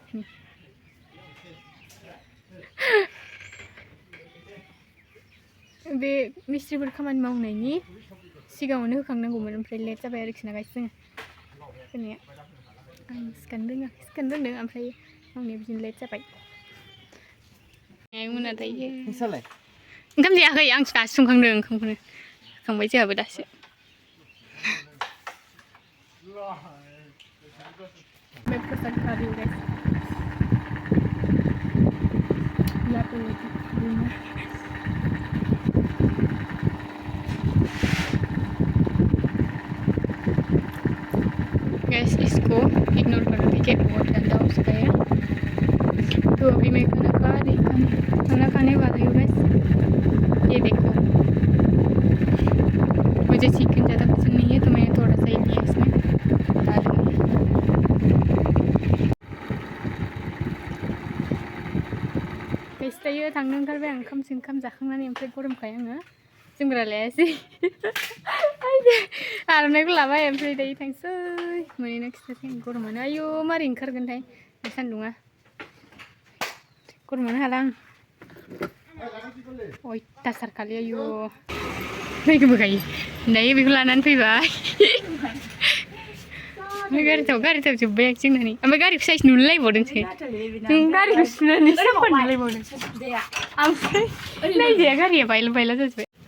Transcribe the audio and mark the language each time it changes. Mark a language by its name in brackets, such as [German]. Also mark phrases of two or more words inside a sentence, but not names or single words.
[Bodo] बे मिस्ट्रिफोर खामानि मावनायनि सिगाङावनो होखांनांगौमोन, ओमफ्राय लेट जाबाय आरोखि ना गाइस जोङो होनाया। आं सिखारनो रोंदों, ओमफ्राय मावनाया बिदिनो लेट जाबाय। मोना दायो ओंखाम जायाखै, आं दासो संखांदों, ओंखामखौनो संबाय जोंहाबो दासो। [Hindi] प्रसाद खा रही हूँ गाइस, यहाँ पे गैस इसको इग्नोर करो, ठीक है, बहुत गंदा हो सकता है। तो अभी मैं खाना खाने वाली हूँ गैस। ये देखो, मुझे चिकन ज़्यादा पसंद नहीं है, तो मैंने थोड़ा सा ही लिया इसमें, बता दूँगी। [Bodo] दायो थांनो ओंखारबाय आं ओंखाम जाखांनानै ओमफ्राय गरमखाय आङो जोमग्रा लायासै आर'नाइखौ लाबाय ओमफ्राय दायो थांसै मोनैनो खिथासै आं गरमानो आयु मारै ओंखारगोनथाय बे सान्दुङा गरमानो हाला आं अयथासार खालि आयु फैगोबो गायो दायो बेखौ लानानै फैबाय गारियाव जोब्बाय जोंनानै ओमफ्राय गारिखौ साइज नुलायबावदोंसो जों गारिखौ सुनानै साफा नुलायबावदों ओमफ्राय नायजाया गारिया बायला जाजोब्बाय